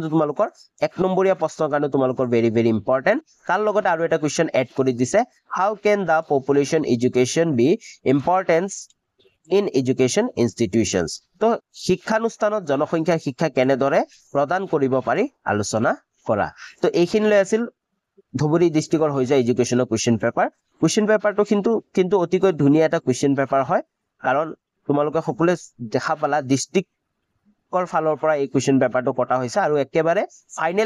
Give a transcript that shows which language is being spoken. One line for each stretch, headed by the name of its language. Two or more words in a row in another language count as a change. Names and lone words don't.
Assamese: তোমালোকৰ 1 নম্বৰীয়া প্ৰশ্নৰ কাৰণে তোমালোকৰ
English: very very important
Assamese: তাৰ লগতে আৰু এটা
English: question add
Assamese: কৰি দিছে
English: how can the population education be importance in education institutions
Assamese: তো শিক্ষানুষ্ঠানত জনসংখ্যা শিক্ষা কেনেদৰে প্ৰদান কৰিব পাৰি আলোচনা কৰা তো এইখিনিলৈ আছিল ধুবুৰী ডিস্ট্ৰিক্টৰ হৈ যায় এডুকেশনৰ কোৱেশ্চন পেপাৰটো কিন্তু অতিকৈ ধুনীয়া এটা
English: question paper
Assamese: হয় কাৰণ তোমালোকে সকলোৱে দেখা পালা ডিস্ট্ৰিক্ট কৰ ফালৰ পৰা এই কোৱেশ্চন পেপাৰটো কটা হৈছে আৰু একেবাৰে ফাইনেল